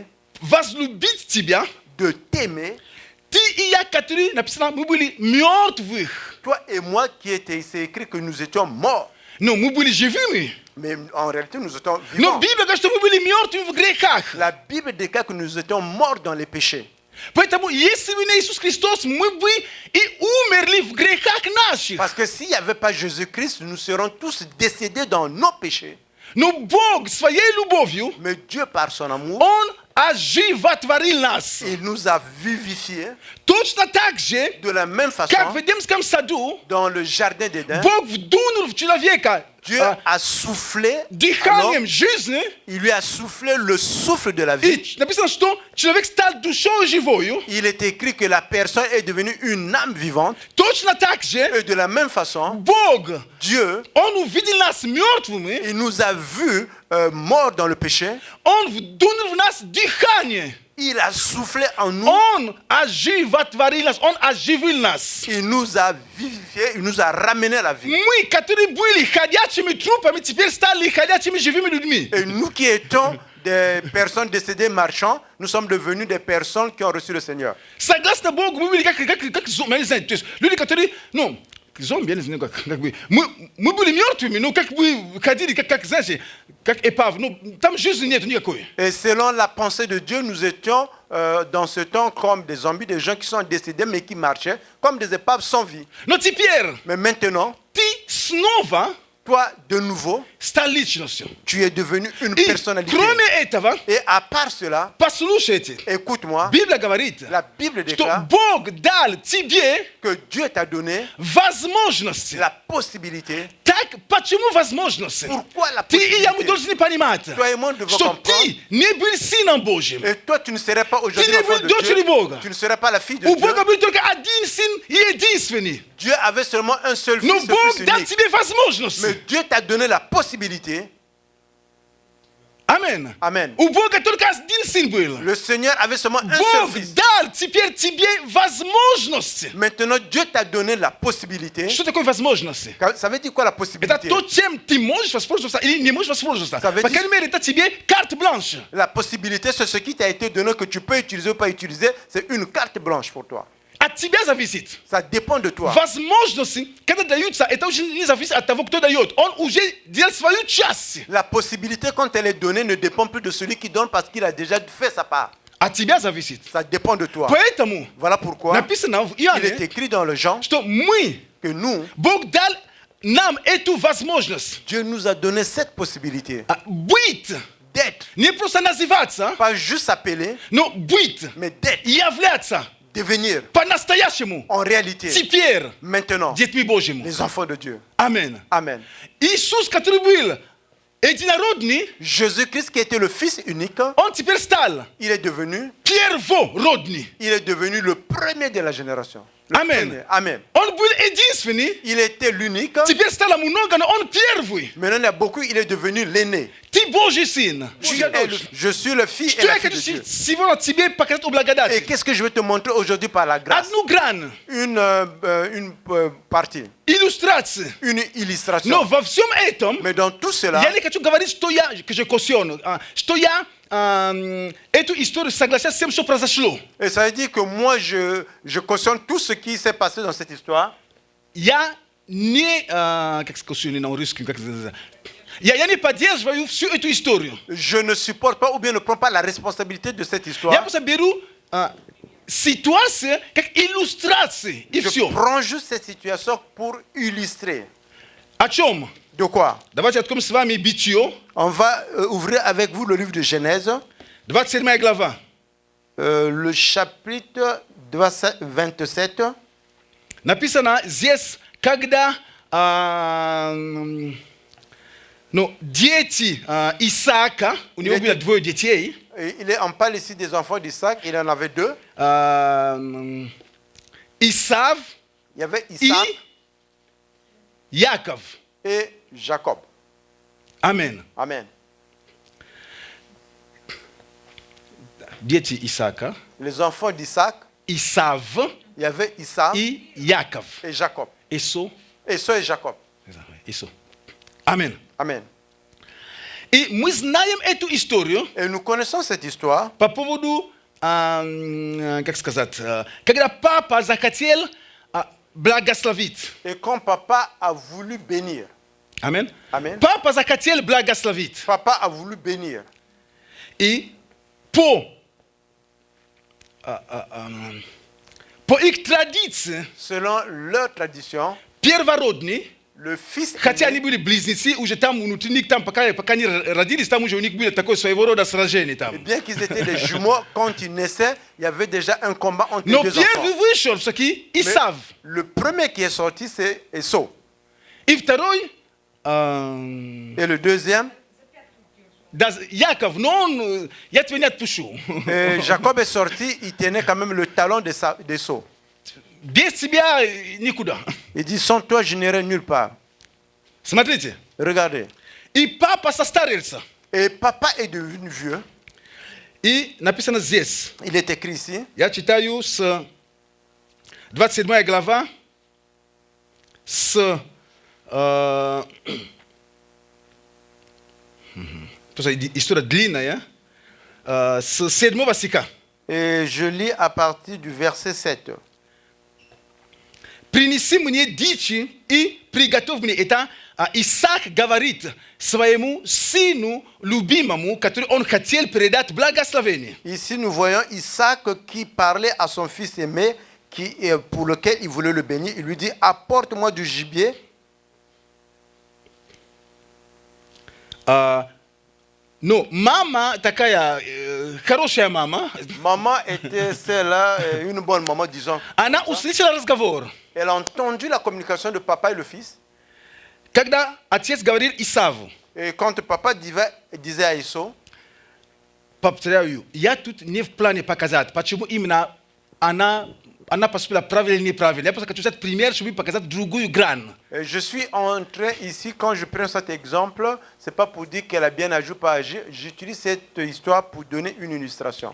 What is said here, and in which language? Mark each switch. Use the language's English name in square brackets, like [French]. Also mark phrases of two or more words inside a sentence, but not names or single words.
[Russian] возлюбить тебя, [French] de t'aimer, [Russian] ты и я, которые написано, мы были мертвых. [French] toi et moi qui était, c'est écrit que nous étions morts. [Russian] Но мы были живыми. [French] Mais en réalité, nous étions [Russian] Но [French] vivants. [Russian] Библия говорит, что мы были мертвы в грехах. [French] La Bible déclare que nous étions morts dans les péchés. [Russian] Поэтому, если бы не Иисус Христос, мы бы и умерли в грехах наших. [French] Parce que s'il n'y avait pas Jésus-Christ, nous serions tous décédés dans nos péchés. [Russian] Но Бог своей любовью, [French] Mais Dieu, par son amour, [Russian] Он оживотворил нас. [French] il nous a vivifiés [Russian] Точно так же, [French] de la même façon [Russian] как в Эдемском саду, [French] dans le jardin d'Éden. [Russian] Бог вдунул в человека [French] Dieu a soufflé, alors, [Russian] дыханием жизни, [French] il lui a soufflé le souffle de la vie. [Russian] и написано, что человек стал душой живою. [French] Il est écrit que la personne est devenue une âme vivante. [Russian] Точно так же, [French] Et de la même façon, [Russian] Бог, [French] Dieu, [Russian] Он увидел нас мертвыми, [French] il nous a vus morts dans le péché. [Russian] Он вдунул в нас дыхание. [French] Il a soufflé en nous. [Russian] Он оживотворил нас, Он оживил нас. [French] Il nous a vivifiés, il nous a ramenés à la vie. [Russian] Мы, которые были ходячими трупами, теперь стали ходячими живыми людьми. [French] Et nous qui étions des personnes décédées marchands, nous sommes devenus des personnes qui ont reçu le Seigneur. [Russian] Согласно Богу, мы были как зомби, я не знаю, то есть люди, которые, ну, зомби, я не знаю, как бы, мы были мертвыми, ну, как бы ходили, как знаете, как эпав, ну, там жизни нет никакой. [French] Et selon la pensée de Dieu, nous étions dans ce temps comme des zombies, des gens qui sont décédés mais qui marchaient, comme des épaves sans vie. [Russian] Но теперь [French] Mais maintenant, [Russian] ты снова [French] toi, de nouveau, [Russian] стал личностью. [French] tu es devenu une [Russian] И [French] personnalité. [Russian] кроме этого, [French] Et à part cela, [Russian] послушайте, [French] écoute-moi, [Russian] Библия говорит, [French] la Bible [Russian] что [French] déclare [Russian] Бог дал тебе [French] que Dieu t'a donné [Russian] возможности. [French] la possibilité. [Russian] Так, почему возможности? [French] Pourquoi la [Russian] Ты и я, мы [French] possibilité? [Russian] должны понимать, [French] Toi et moi, nous devons [Russian] что [French] comprendre. [Russian] ты не был сыном Божьим. [French] Et toi, tu ne serais pas aujourd'hui [Russian] Ты не [French] l'enfant [Russian] был [French] de [Russian] дочерью [French] Dieu. [Russian] Бога. [French] Tu ne serais pas la fille de [Russian] У [French] Dieu. [Russian] Бога был только один сын и единственный. [French] Dieu avait seulement un seul [Russian] Но [French] fils, [Russian] Бог [French] ce fils [Russian] дал [French] unique. [Russian] тебе возможность. [French] Mais Dieu t'a donné la possibilité. [Russian] Аминь. [French] Amen. [Russian] У Бога только один сын был. [French] Le Seigneur avait seulement un seul [Russian] Бог [French] fils. [Russian] дал теперь тебе возможности. [French] Maintenant, Dieu t'a donné la possibilité. [Russian] Что такое возможности? [French] Ça veut dire quoi la [Russian] Это [French] possibilité? [Russian] то, чем ты можешь воспользоваться или не можешь воспользоваться. [French] Ça veut [Russian] По [French] dire- [Russian] крайней мере, это тебе [French] carte blanche. La possibilité, c'est ce qui t'a été donné que tu peux utiliser ou pas utiliser. C'est une carte blanche pour toi. [Russian] От тебя зависит. [French] Ça dépend de toi. [Russian] Возможности, когда даются, это очень не зависит от того, кто дает. Он уже делает свою часть. [French] La possibilité, quand elle est donnée, ne dépend plus de celui qui donne parce qu'il a déjà fait sa part. [Russian] От тебя зависит. [French] Ça dépend de toi. [Russian] Поэтому [French] Voilà pourquoi [Russian] написано в [French] il est [Russian] Иоанне, [French] écrit dans le Jean [Russian] что мы, [French] que nous, [Russian] Бог дал нам эту возможность [French] Dieu nous a donné cette possibilité [Russian] быть, [French] d'être, [Russian] не просто называться, [French] pas juste s'appeler, [Russian] но быть, [French] mais d'être, [Russian] являться [French] devenir [Russian] по-настоящему [French] en réalité, [Russian] теперь [French] maintenant, [Russian] детьми Божьими. [French] les enfants de Dieu. [Russian] Аминь. [French] Amen. [Russian] Иисус, который был единородный, [French] Jésus-Christ qui était le Fils unique, [Russian] он теперь стал [French] il est devenu [Russian] первородный. [French] le premier de la génération. Le Amen. premier. Amen. [Russian] Он был единственный, [French] Il était l'unique. [Russian] теперь стало много, но он первый. [French] Maintenant, il y a beaucoup, il est devenu l'aîné. [Russian] Ты Божий сын. [French] Je suis le fils et [Russian] Что [French] la [Russian] я [French] fille de [Russian] хочу [French] Dieu. [Russian] сегодня тебе показать о [French] Et [Russian] благодати? [French] qu'est-ce que je vais te montrer aujourd'hui par la grâce? [Russian] Одну грань, [French] Une partie, [Russian] иллюстрации. [French] une illustration. [Russian] Но во всем этом [French] Mais dans tout cela, [Russian] я не хочу говорить, что я, [French] que je cautionne, [Russian] что я эту историю согласен с тем, что произошло. [French] et ça veut dire que moi, je cautionne tout ce qui s'est passé dans cette histoire. [Russian] Я не, как cautionner на русском, как это, я не поддерживаю всю эту историю. [French] Je ne supporte pas ou bien ne prends pas la responsabilité de cette [Russian] Я [French] histoire. [Russian] просто беру ситуацию как иллюстрации, и [French] Je [Russian] все. [French] prends juste cette situation pour illustrer. [Russian] О чем? [French] De quoi? [Russian] Давайте откроем с вами Бытие, [French] On va ouvrir avec vous le livre de Genèse, [Russian] 27 глава. [French] le chapitre 27. [Russian] Написано здесь, когда дети Исаака, у него было двое детей, [French] Et on parle ici des enfants d'Isaac, il en avait deux. [Russian] Исав [French] Il y avait [Russian] и [French] Isaac [Russian] Яков. [French] et Jacob. [Russian] Аминь. [French] Amen. [Russian] дети Исаака, [French] Les enfants d'Isaac, [Russian] Исав [French] il y avait Isaac [Russian] и Яков. [French] et Jacob. [Russian] Исо. [French] Esau et Jacob. [Russian] Исо. Амин. [French] Amen. [Russian] И мы знаем эту историю [French] Et nous connaissons cette histoire [Russian] по поводу, как сказать, когда папа захотел благословить. [French] et quand papa a voulu bénir. [Russian] Амин. [French] Amen. [Russian] Папа захотел благословить. [French] Papa a voulu bénir. [Russian] И по их традиции, [French] Selon leur tradition, [Russian] первородный, [French] le fils [Russian] хотя они [French] aîné, [Russian] были близнецы, уже там внутри них, там, пока они родились, там уже у них было такое своего рода сражение там. [French] bien qu'ils étaient des jumeaux, quand ils naissaient, il y avait déjà un combat entre [Russian] Но [French] les deux enfants. [Russian] первый вышел все-таки [French] Mais [Russian] Исав. [French] le premier qui est sorti, c'est Esau. [Russian] И второй, [French] Et le deuxième, [Russian] Яков, но он, я тебя не отпущу. [French] Jacob est sorti, il tenait quand même le talon d'Esau. [Russian] Без тебя никуда. [French] Il dit, sans toi, je n'irai nulle part. [Russian] Смотрите. [French] Regardez. [Russian] И папа состарился. [French] Et papa est devenu vieux. [Russian] И написано здесь. [French] Il est écrit ici. [Russian] Я читаю с 27 глава, с история длинная, с 7 стиха. [French] Et je lis à partir du verset 7. [Russian] Принеси мне дичи и приготовь мне. Это Исаак говорит своему сыну любимому, который он хотел передать благословение. [French] Ici, nous voyons Isaac qui parlait à son fils aimé, pour lequel il voulait le bénir. Il lui dit, apporte-moi du gibier. [Russian] Но мама такая хорошая мама. [French] Maman était celle-là, une bonne maman, disons. [Russian] Она услышала разговор. [French] Elle a entendu la communication de papa et le fils. [Russian] Когда отец говорил Исаву, [French] Et quand papa disait à Esau, [Russian] повторяю, я тут не в плане показать, почему именно она поступила правильно или неправильно. Я просто хочу взять пример, чтобы показать другую грань. [French] je suis en train ici, quand je prends cet exemple, ce n'est pas pour dire qu'elle a bien agi ou pas agi. J'utilise cette histoire pour donner une illustration.